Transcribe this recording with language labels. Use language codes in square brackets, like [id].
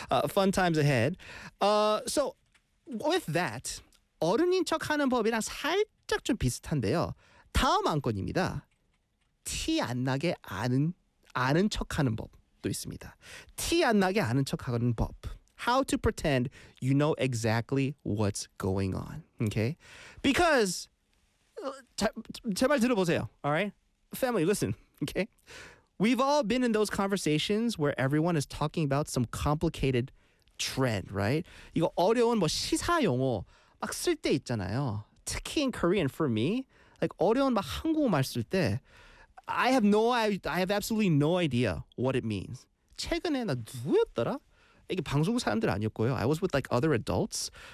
[en] Fun times ahead. So with that, [ko] 어른인 척하는 법이랑 살짝 좀 비슷한데요. 다음 안건입니다. 티 안 나게 아는 척하는 법도 있습니다. 티 안 나게 아는 척하는 법. [en] How to pretend you know exactly what's going on. Okay? Because, [ko] 제발 들어보세요. [en] All right? Family, listen. Okay? We've all been in those conversations where everyone is talking about some complicated trend, right? [ko] 이거 어려운 뭐 시사 용어 막 쓸 때 있잖아요. 특히 [en] in Korean, for me, like [ko] 어려운 막 한국말 쓸 때, [en] I have absolutely no idea what it means. [ko] 최근에 나 누구였더라? 이게 방송 사람들 아니었고요. [en] I was with like other adults.